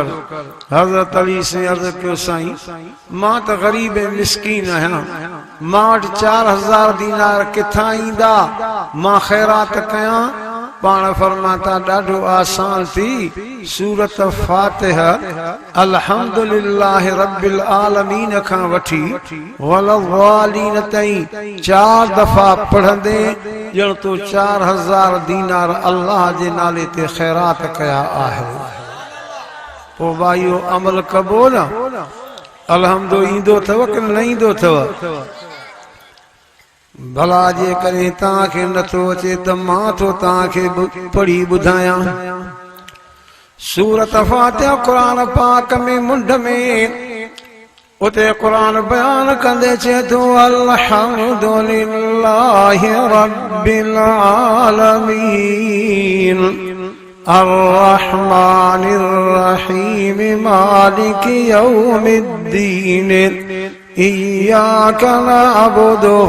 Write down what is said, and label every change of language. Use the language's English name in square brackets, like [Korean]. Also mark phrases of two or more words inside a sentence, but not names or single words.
[Sindhi] हज़रत अली साईं अर्ज़ कयो, साईं मां त ग़रीब ऐं मिस्कीन आहियां, मां वटि 4000 दीनार किथां ईंदा, मां ख़ैरात कयां? पाण फरमाता, ॾाढो आसान थी। सूरत फातिहा [Arabic] الحمد لله رب العالمين [Sindhi] खां वठी वलवालीन ताईं 4 दफ़ा पढ़ंदे ॼण तो 4000 दीनार अल्लाह जे नाले ते ख़ैरात कया आहे। पोइ भाइयो अमल कबो न? अलहम्दो ईंदो अथव कि न ईंदो अथव? भला जे करे तव्हांखे नथो अचे त मां थो तव्हांखे पढ़ी ॿुधायां। सूरत फातिहा क़ुरान पाक में मुंड में उते क़ुरान बयान कंदे चए थो, [Arabic] الحمد لله رب العالمين الرحمن الرحيم مالك يوم الدين إياك نعبد